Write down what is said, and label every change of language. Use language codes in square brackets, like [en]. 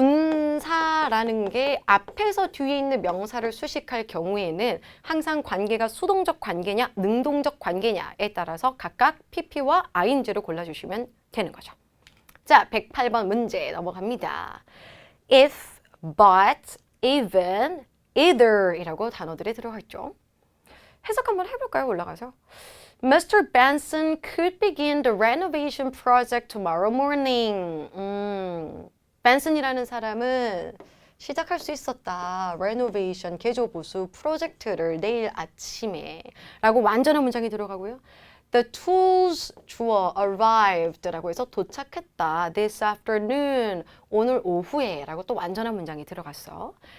[ko] 분사라는 게 앞에서 뒤에 있는 명사를 수식할 경우에는 항상 관계가 수동적 관계냐 능동적 관계냐에 따라서 각각 PP와 ING를 골라주시면 되는 거죠. 자, 108번 문제 넘어갑니다. If, but, even, either 이라고 단어들이 들어가 있죠. 해석 한번 해볼까요? 올라가서. Mr. [en] Benson could begin the renovation project tomorrow morning. [ko] 벤슨이라는 사람은 시작할 수 있었다. renovation, 개조 보수 프로젝트를 내일 아침에 라고 완전한 문장이 들어가고요. [en] The tools [ko] 주어 arrived 라고 해서 도착했다. [en] This afternoon, [ko] 오늘 오후에 라고 또 완전한 문장이 들어갔어.